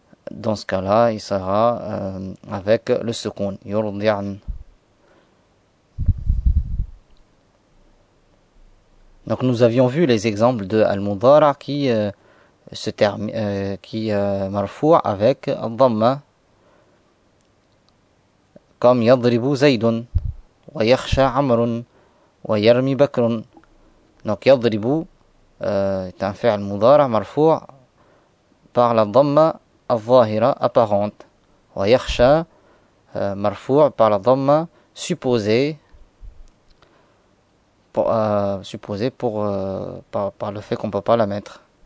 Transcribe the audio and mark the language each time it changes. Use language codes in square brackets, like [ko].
[fr] Dans ce cas-là, il sera avec le sukun yurdi'n. Donc nous avions vu les exemples de al-mudara qui se termine qui marfou' avec al-dhamma. [ar] Comme يضرب زيد ويخشى عمرو ويرمي بكر. [fr] Donc يضرب est un fa'al mudara marfou par la dhamma al-zahira apparente. ويخشى marfou par la dhamma supposée par le fait qu'on ne peut pas la mettre.